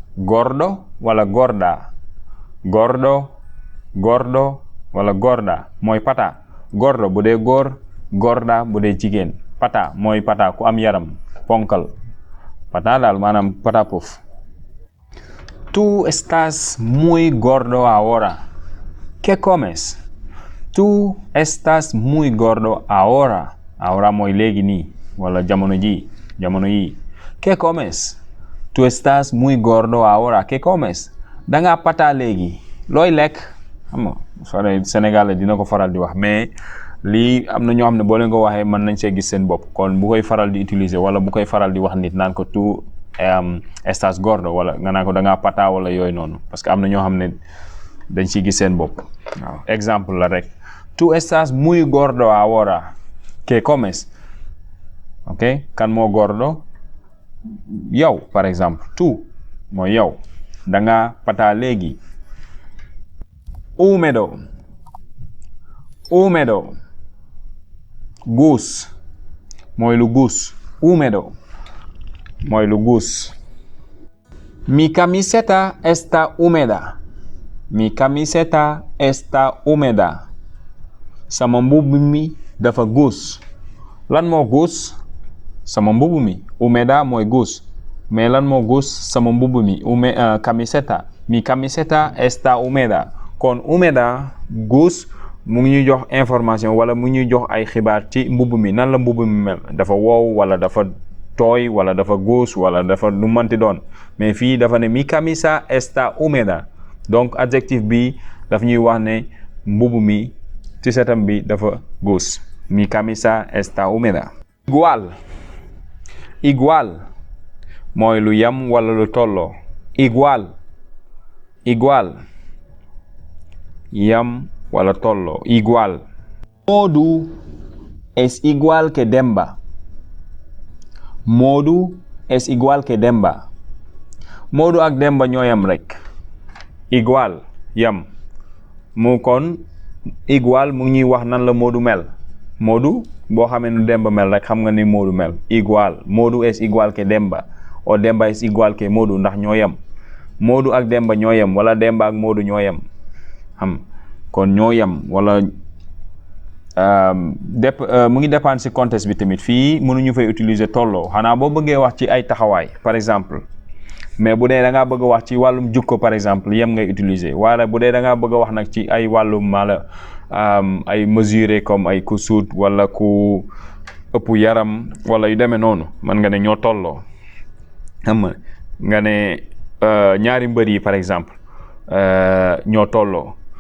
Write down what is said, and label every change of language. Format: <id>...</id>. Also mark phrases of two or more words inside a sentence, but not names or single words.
<wo>gordo wala gorda mooy pata gordo bu dee góor gorda bu dee jigéen pata mooy pata ku am yaram ponkal pata daal maanaam pata pof</wo> <es>tú estás muy gordo ahora ¿qué comes? tú estás muy gordo ahora</es> <wo>mooy léegi nii wala jamono yi</wo> <es>¿qué comes? tú estás muy gordo ahora ¿qué comes?</es> <wo>danga pata léegi looy lekk xam nga Sénégal dina ko faral di wax mais lii am na ñoo xam ne boo leen ko waxee mën nañ see gis seen bopp kon bu koy faral di utiliser wala bu koy faral di wax nit naan ko</wo> <es>tú estás gordo</es> <wo>wala nga naan ko dangaa pata wala yooyu noonu</wo> <fr>parce que</fr> <wo>am na ñoo xam ne dañ ciy gis seen bopp waaw exemple la rek</wo> <es>tú estás muy gordo ahora ¿qué comes?</es> <wo>ok kan moo gordo yow</wo> <fr>par exemple</fr> <wo>tú mooy yow danga pata léegi húmedo guus mooy lu guus húmedo mooy lu guus</wo> <es>mi camiseta está húmeda</es> <wo>sama mbubb mi dafa guus lan moo guus sama mbubb mi húmeda mooy guus mais lan moo guus sama mbubb mi camiseta mi</wo> <es>camiseta está húmeda</es> <wo>kon húmeda guus mu ngi ñuy jox information wala mu ngi ñuy jox ay xibaar ci mbubb mi nan la mbubb mi mel dafa wow wala dafa tooy wala dafa guus wala dafa lu manti doon mais fii dafa ne</wo> <es>mi camisa está húmeda</es> <wo>donc adjectif bi daf ñuy wax ne mbubb mi ci setam bi dafa guus</wo> <es>mi camisa está húmeda</es> <wo>igual mooy lu yam wala lu tolloo igual yam wala tolloo igual</wo> <es>Modou es igual que Demba</es> <wo>Modou ak Demba ñoo yam rek igual yam mu kon igual mu ngi ñuy wax nan la Modou mel Modou boo xamee nu Demba mel rek xam nga ni Modou mel igual</wo> <es>Modou es igual que Demba o Demba es igual que Modou</es> <wo>ndax ñoo yam Modou ak Demba ñoo yam wala Demba ak Modou ñoo yam kon ñoo yam wala mu ngi dépendre ci contexte bi tamit fii mënuñu fay utiliser tolloo xanaa boo bëggee wax ci ay taxawaay</wo> <fr>par exemple</fr> <wo>mais bu dee da ngaa bëgg a wax ci wàllum jukko</wo> <fr>par exemple</fr> <wo>yem ngay utiliser wala bu dee da ngaa bëgg a wax nag ci ay wàllum mala ay mesurer comme ay ku suut wala ku ëpp yaram wala yu demee noonu man nga ne ñoo tolloo xam nga ne ñaari mbër yi</wo> <fr>par exemple</fr> <wo>ñoo tolloo</wo>